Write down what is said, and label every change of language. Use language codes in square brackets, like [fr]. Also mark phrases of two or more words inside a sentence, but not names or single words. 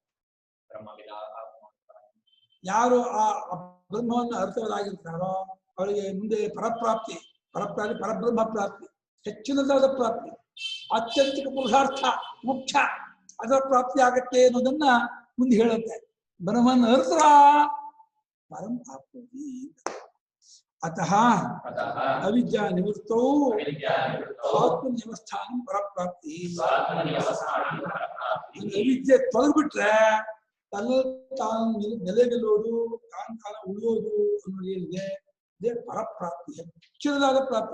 [kn] ಯಾರು ಆ ಬ್ರಹ್ಮವನ್ನು ಅರ್ಥವರಾಗಿರ್ತಾರೋ ಅವರಿಗೆ ಮುಂದೆ ಪರಪ್ರಾಪ್ತಿ, ಪರಬ್ರಹ್ಮ ಪ್ರಾಪ್ತಿ, ಹೆಚ್ಚಿನದಾದ ಪ್ರಾಪ್ತಿ, ಆತ್ಯಂತಿಕ ಪುರುಷಾರ್ಥ, ಮುಖ್ಯ ಅದರ ಪ್ರಾಪ್ತಿ ಆಗತ್ತೆ ಅನ್ನೋದನ್ನ ಮುಂದೆ ಹೇಳುತ್ತೆ. ಬ್ರಹ್ಮನ ಅರ್ಥ ಪರಂ ಪ್ರಾಪ್ತಿ. [sa] ಅತಃ ಅವಿದ್ಯಾ ನಿವೃತ್ತೋ ಆತ್ಮನಿವಸ್ಥಾನ ಪರಪ್ರಾಪ್ತಿ. [kn] ಅವಿದ್ಯೆ ತೊಲಗ್ಬಿಟ್ರೆ ತನ್ನ ತಾನು ನೆಲೆ ಗೆಲ್ಲೋದು, ತಾನು ಉಳಿಯೋದು ಅನ್ನೋದು ಏನಿದೆ ಇದೇ ಪರಪ್ರಾಪ್ತಿ, ಹೆಚ್ಚಿನದಾದ ಪ್ರಾಪ್ತಿ.